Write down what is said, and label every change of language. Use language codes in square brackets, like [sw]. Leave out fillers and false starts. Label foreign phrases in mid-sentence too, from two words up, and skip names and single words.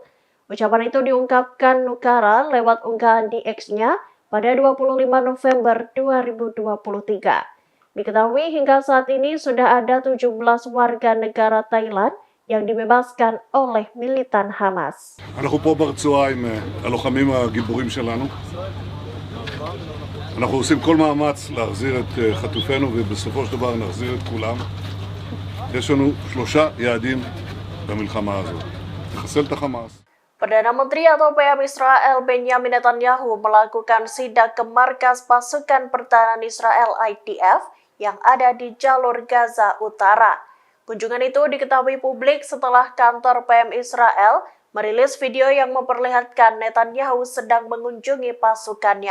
[id] Ucapan itu diungkapkan Nukara lewat unggahan di X-nya pada 25 November 2023. Diketahui hingga saat ini sudah ada 17 warga negara Thailand yang dibebaskan oleh militan Hamas. [he] אנחנו פה ברצועה עם הלוחמים הגיבורים שלנו. אנחנו עושים כל מאמץ להחזיר את חטופינו ובסופו של דבר נחזיר את כולם. יש לנו 3 יעדים במלחמה הזאת. לחסל את החמאס. [id] Perdana Menteri atau PM Israel Benjamin Netanyahu melakukan sidak ke markas pasukan pertahanan Israel IDF yang ada di jalur Gaza Utara. Kunjungan itu diketahui publik setelah kantor PM Israel merilis video yang memperlihatkan Netanyahu sedang mengunjungi pasukannya.